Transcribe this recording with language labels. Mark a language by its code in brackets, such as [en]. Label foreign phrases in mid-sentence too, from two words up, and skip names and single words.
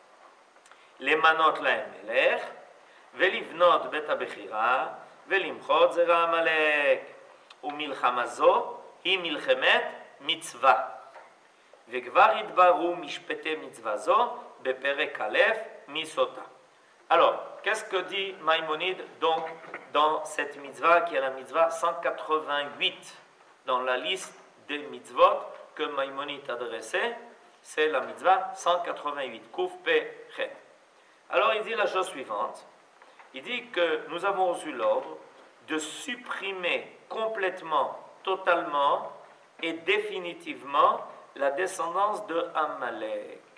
[he] למנות להם מלך, ולבנות בית הבחירה, ולמחות זרע עמלק. ומלחמה זו היא מלחמת מצווה. וכבר התבררו משפטי מצווה זו בפרק א' מסוטה. [fr] Alors, qu'est-ce que dit Maïmonide donc dans cette mitzvah qui est la mitzvah 188 dans la liste des mitzvot que Maïmonide a dressée? C'est la mitzvah 188, [he] קוף פה חית. [fr] Alors il dit la chose suivante. Il dit que nous avons reçu l'ordre de supprimer complètement, totalement et définitivement la descendance de Amalek.